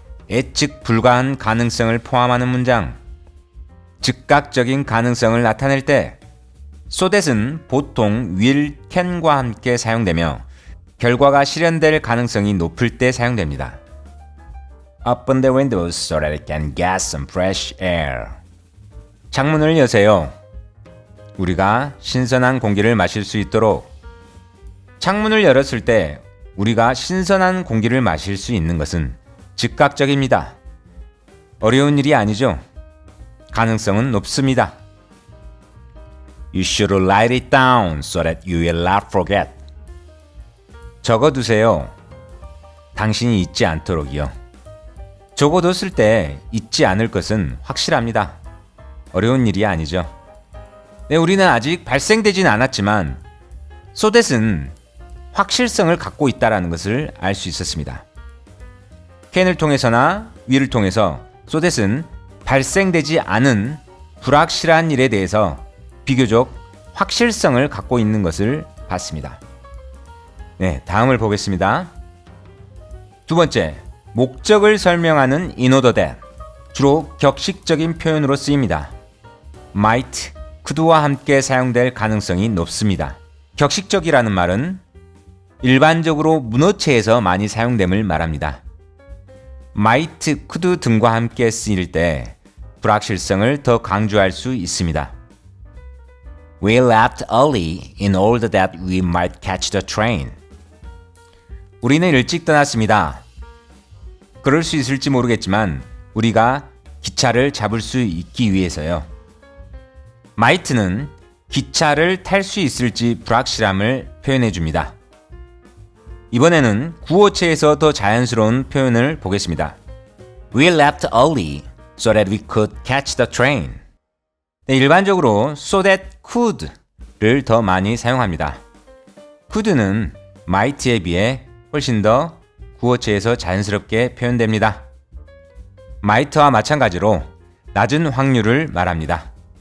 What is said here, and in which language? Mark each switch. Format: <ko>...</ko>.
<ko>예측 불가한 가능성을 포함하는 문장. 즉각적인 가능성을 나타낼 때 so that은 보통 will, can과 함께 사용되며 결과가 실현될 가능성이 높을 때 사용됩니다.</ko> <en>Open the windows so that it can get some fresh air.</en> <ko>창문을 여세요. 우리가 신선한 공기를 마실 수 있도록. 창문을 열었을 때 우리가 신선한 공기를 마실 수 있는 것은 즉각적입니다. 어려운 일이 아니죠. 가능성은 높습니다.</ko> <en>You should write it down so that you will not forget.</en> <ko>적어두세요. 당신이 잊지 않도록이요. 적어뒀을 때 잊지 않을 것은 확실합니다. 어려운 일이 아니죠. 네, 우리는 아직 발생되진 않았지만 so that은 확실성을 갖고 있다는 것을 알 수 있었습니다. can을 통해서나 will을 통해서 so that은 발생되지 않은 불확실한 일에 대해서 비교적 확실성을 갖고 있는 것을 봤습니다. 네, 다음을 보겠습니다. 두 번째, 목적을 설명하는 in order that. 주로 격식적인 표현으로 쓰입니다. might, could와 함께 사용될 가능성이 높습니다. 격식적이라는 말은 일반적으로 문어체에서 많이 사용됨을 말합니다. might, could 등과 함께 쓰일 때 불확실성을 더 강조할 수 있습니다.</ko> <en>We left early in order that we might catch the train.</en> <ko>우리는 일찍 떠났습니다. 그럴 수 있을지 모르겠지만 우리가 기차를 잡을 수 있기 위해서요. might는 기차를 탈 수 있을지 불확실함을 표현해 줍니다. 이번에는 구어체에서 더 자연스러운 표현을 보겠습니다.</ko> <en>We left early so that we could catch the train.</en> <ko>네, 일반적으로 so that could를 더 많이 사용합니다. could는 might에 비해 훨씬 더 구어체에서 자연스럽게 표현됩니다. might와 마찬가지로 낮은 확률을 말합니다.</ko>